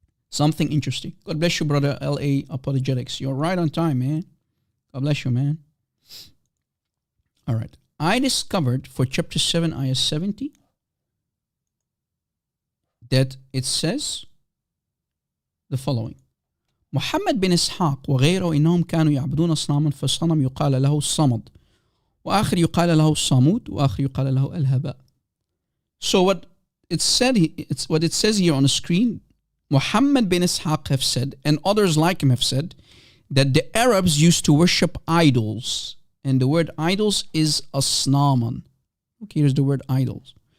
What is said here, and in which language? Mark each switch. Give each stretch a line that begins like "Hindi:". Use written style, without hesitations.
English: Something interesting. God bless you, brother L.A. Apologetics. You're right on time, man. God bless you, man. All right. I discovered for chapter 7, ayah 70, that it says the following.
Arabic: محمد بن إسحاق وغيره إنهم كانوا يعبدون أصناما فصنم يقال له الصمد وآخر يقال له الصامود وآخر يقال له الهباء.
English: So what it says here on the screen, Muhammad bin Ishaq have said, and others like him have said, that the Arabs used to worship idols. And the word idols is asnaman. Okay, here's the word idols.